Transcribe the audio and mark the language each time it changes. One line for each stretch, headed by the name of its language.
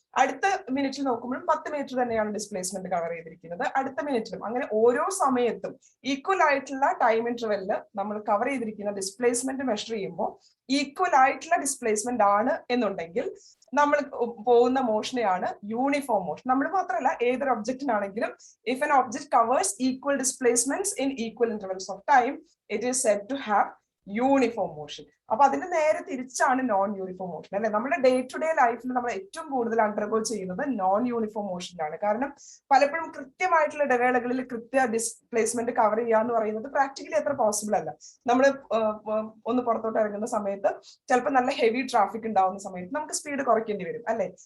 Malayalam: അടുത്ത മിനിറ്റിൽ നോക്കുമ്പോഴും 10 മീറ്റർ തന്നെയാണ് ഡിസ്പ്ലേസ്മെന്റ് കവർ ചെയ്തിരിക്കുന്നത്. അടുത്ത മിനിറ്റിലും അങ്ങനെ ഓരോ സമയത്തും ഈക്വൽ ആയിട്ടുള്ള ടൈം ഇന്റർവെല്ലിൽ നമ്മൾ കവർ ചെയ്തിരിക്കുന്ന ഡിസ്പ്ലേസ്മെന്റ് മെഷർ ചെയ്യുമ്പോൾ ഈക്വൽ ആയിട്ടുള്ള ഡിസ്പ്ലേസ്മെന്റ് ആണ് എന്നുണ്ടെങ്കിൽ നമ്മൾ പോകുന്ന മോഷനെയാണ് യൂണിഫോം മോഷൻ. നമ്മൾ മാത്രമല്ല, ഏതൊരു ഒബ്ജക്റ്റിനാണെങ്കിലും
English: If an object covers equal displacements in equal intervals of time, it is said to have uniform motion.
Malayalam: അപ്പൊ അതിന്റെ നേരെ തിരിച്ചാണ് നോൺ യൂണിഫോം മോഷൻ അല്ലെ. നമ്മുടെ ഡേ ടു ഡേ ലൈഫിൽ നമ്മൾ ഏറ്റവും കൂടുതൽ അണ്ടർഗോ ചെയ്യുന്നത് നോൺ യൂണിഫോം മോഷനിലാണ്. കാരണം പലപ്പോഴും കൃത്യമായിട്ടുള്ള ഇടവേളകളിൽ കൃത്യ ഡിസ്പ്ലേസ്മെന്റ് കവർ ചെയ്യുക എന്ന് പറയുന്നത് പ്രാക്ടിക്കലി അത്ര പോസിബിൾ അല്ല. നമ്മൾ ഒന്ന് പുറത്തോട്ട് ഇറങ്ങുന്ന സമയത്ത് ചിലപ്പോൾ നല്ല ഹെവി ട്രാഫിക് ഉണ്ടാവുന്ന സമയത്ത് നമുക്ക് സ്പീഡ് കുറയ്ക്കേണ്ടി വരും അല്ലെ.